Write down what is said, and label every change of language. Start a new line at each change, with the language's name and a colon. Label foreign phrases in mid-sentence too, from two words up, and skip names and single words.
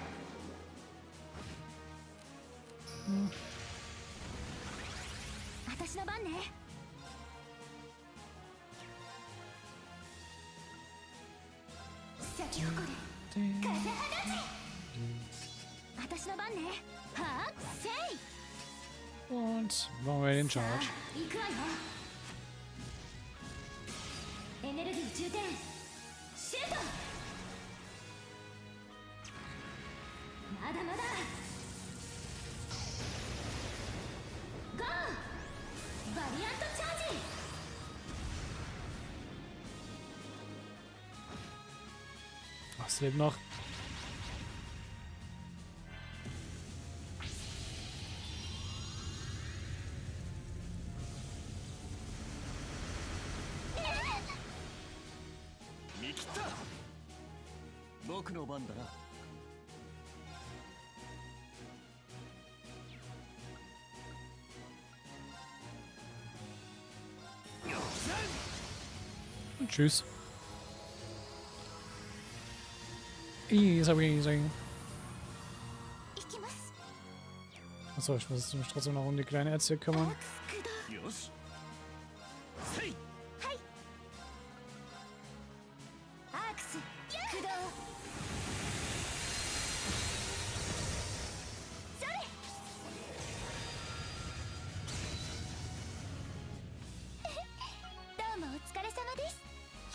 Japanese: 私の番ね。咲き誇る風放ち。私の番ね。はあ、せい。
German: Und machen wir den Charge.
Japanese: 行くわよ。エネルギー充填。シュート。まだまだ。ゴー。バリアントチャージ。
German: Ach, es lebt noch. Mikita!
Japanese: 僕の番だな。
German: Und tschüss.
English: Easy, easy.
Japanese: 行きます。
German: Achso, ich muss mich trotzdem noch um die kleine Ärzte kümmern.
Japanese: アクス駆動。よし、せい。はい。アークス駆動。それ。どうもお疲れ様です。